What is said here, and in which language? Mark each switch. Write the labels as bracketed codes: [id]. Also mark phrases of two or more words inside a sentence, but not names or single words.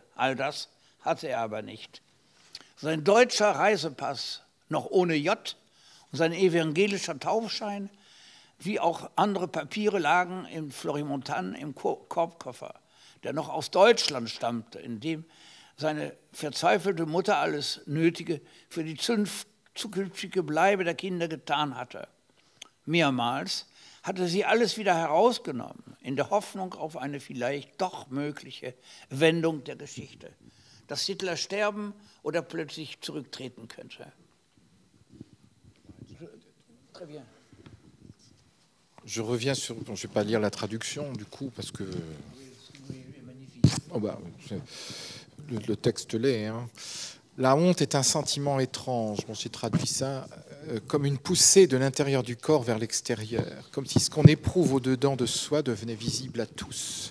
[de] All das hatte er aber nicht. Sein deutscher Reisepass noch ohne J und sein evangelischer Taufschein, wie auch andere Papiere, lagen im Florimontan im Korbkoffer, der noch aus Deutschland stammte, in dem seine verzweifelte Mutter alles Nötige für die zukünftige Bleibe der Kinder getan hatte. Mehrmals hatte sie alles wieder herausgenommen, in der Hoffnung auf eine vielleicht doch mögliche Wendung der Geschichte, dass Hitler sterben oder plötzlich zurücktreten könnte. [fr] Très bien. Je reviens sur... Je ne vais pas lire la traduction, du coup, parce que... Oh bah, le texte l'est. Hein. La honte est un sentiment étrange. Bon, j'ai traduit ça comme une poussée de l'intérieur du corps vers l'extérieur, comme si ce qu'on éprouve au-dedans de soi devenait visible à tous.